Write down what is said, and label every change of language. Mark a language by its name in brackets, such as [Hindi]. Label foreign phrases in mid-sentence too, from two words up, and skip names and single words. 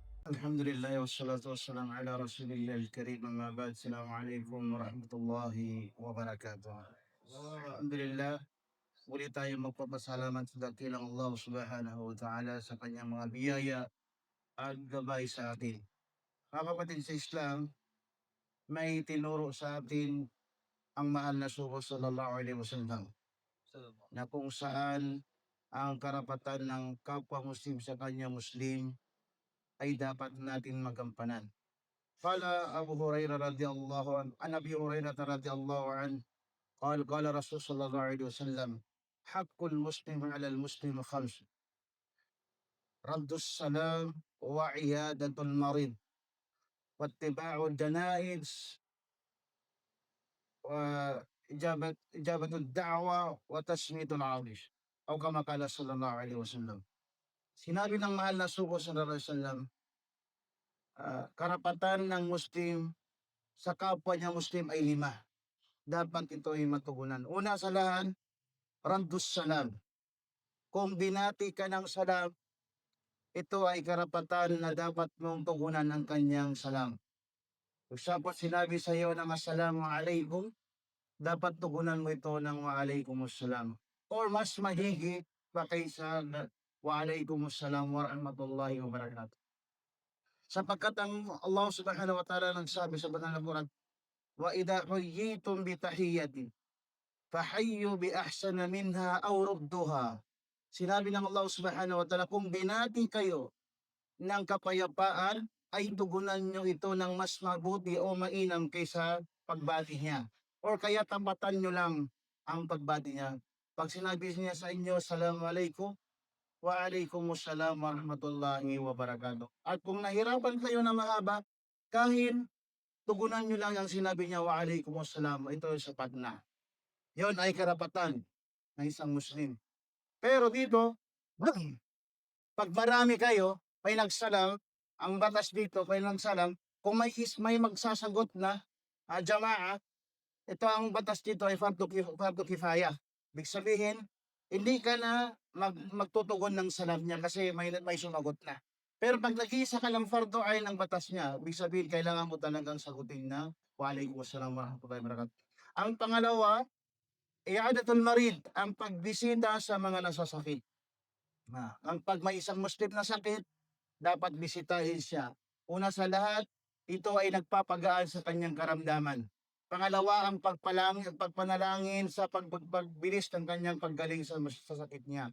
[Arabic] الحمد لله والصلاة والسلام على رسول الله الكريم أما بعد. السلام عليكم ورحمة الله وبركاته. [Filipino] Alhamdulillah, muli tayong magpapasalamat sa dakilang Allah [Arabic] سبحانه وتعالى [Filipino] sa kanyang mga biyaya at gabay sa atin. Mga kapatid sa Islam, may tinuro sa atin ang mahal na suko [Arabic] صلى الله عليه وسلم [Filipino] na kung saan ang karapatan ng kapwa Muslim sa kanya Muslim ay dapat natin magampanan. [Arabic] قال أبو هريرة رضي الله عنه عن أبي هريرة رضي الله عنه قال رسول صلى الله عليه وسلم حق المسلم على المسلم خمس: رد السلام وعيادة المريض واتباع الجنائز وإجابة الدعوة وتسمية العطش أو كما قال صلى الله عليه وسلم. [Filipino] Sinabi ng mahal na suko [Arabic] صلى الله عليه وسلم, [Filipino] karapatan ng Muslim sa kapwa niya Muslim ay lima. Dapat ito ay matugunan. Una sa lahat, [Arabic] رد السلام. [Filipino] Kung binati ka ng salam, ito ay karapatan na dapat mong tugunan ng kanyang salam. Kung siya po sinabi sa iyo ng [Arabic] السلام عليكم, [Filipino] dapat tugunan mo ito ng [Arabic] وعليكم السلام. [Filipino] Or mas mahigit pa kaysa [Arabic] وعليكم السلام ورحمة الله وبركاته. [Filipino] Sapagkat ang Allah [Arabic] سبحانه وتعالى [Filipino] nagsabi sa banal na Quran, [Arabic] وإذا حييتم بتحية فحيوا بأحسن منها أو ردوها. [Filipino] Sinabi ng Allah [Arabic] سبحانه وتعالى, [Filipino] kung binati kayo ng kapayapaan, ay tugunan nyo ito ng mas mabuti o mainam kaysa pagbati niya. Or kaya tambatan nyo lang ang pagbati niya. Pag sinabi niya sa inyo, [Arabic] السلام عليكم، وعليكم السلام ورحمة الله وبركاته. [Filipino] At kung nahirapan kayo na mahaba, kahit tugunan nyo lang ang sinabi niya, [Arabic] وعليكم السلام, [Filipino] ito sapat na. Yon ay karapatan ng isang Muslim. Pero dito, pag marami kayo, may nagsalam, ang batas dito, may nagsalam, kung may magsasagot na jamaa, ito ang batas dito ay [Arabic] فرض كفاية. [Filipino] Ibig sabihin, hindi ka na magtutugon ng salam niya kasi may sumagot na. Pero pag nag-iisa ka ng fardu ay ng batas niya, ibig sabihin, kailangan mo talagang sagutin na [Arabic] وعليكم السلام ورحمة الله وبركاته. [Filipino] Ang pangalawa, [Arabic] عيادة المريض, [Filipino] ang pagbisita sa mga nasasakit. Ang pag may isang Muslim na sakit, dapat bisitahin siya. Una sa lahat, ito ay nagpapagaan sa kanyang karamdaman. Pangalawa, ang pagpanalangin sa pagbilis ng kanyang paggaling sa sakit niya.